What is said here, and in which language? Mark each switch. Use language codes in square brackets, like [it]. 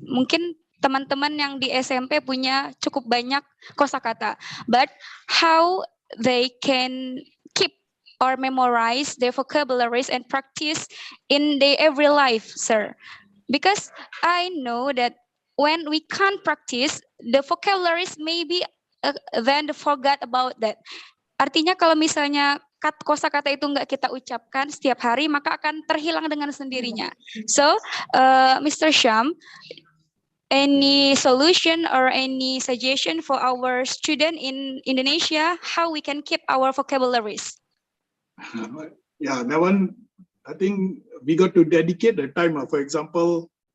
[id] Mungkin teman-teman yang di SMP punya cukup banyak kosakata, [en] but how they can keep or memorize their vocabularies and practice in their every life, sir? Because I know that when we can't practice, the vocabularies maybe then forgot about that. [id] Artinya kalau misalnya kosakata itu nggak kita ucapkan setiap hari, maka akan terhilang dengan sendirinya. [en] So, Mr. Sham, any solution or any suggestion for our student in Indonesia, how we can keep our vocabularies? Yeah, that one, I think we got to dedicate the time. For example,